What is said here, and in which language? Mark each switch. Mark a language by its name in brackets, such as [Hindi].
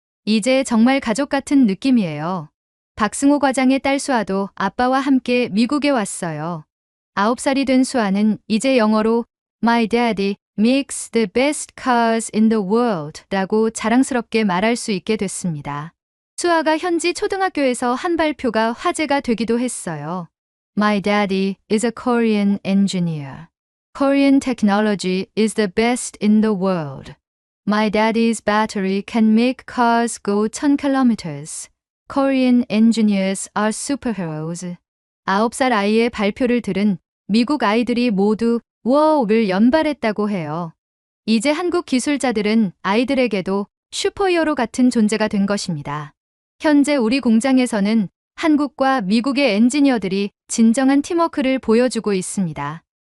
[Korean] 이제 정말 가족 같은 느낌이에요. 박승호 과장의 딸 수아도 아빠와 함께 미국에 왔어요. 9살이 된 수아는 이제 영어로 [English] My daddy makes the best cars in the world [Korean] 라고 자랑스럽게 말할 수 있게 됐습니다. 수아가 현지 초등학교에서 한 발표가 화제가 되기도 했어요. [English] My daddy is a Korean engineer. Korean technology is the best in the world. My daddy's battery can make cars go 1000km. Korean engineers are superheroes. [Korean] 9살 아이의 발표를 들은 미국 아이들이 모두 워우를 연발했다고 해요. 이제 한국 기술자들은 아이들에게도 슈퍼히어로 같은 존재가 된 것입니다. 현재 우리 공장에서는 한국과 미국의 엔지니어들이 진정한 팀워크를 보여주고 있습니다.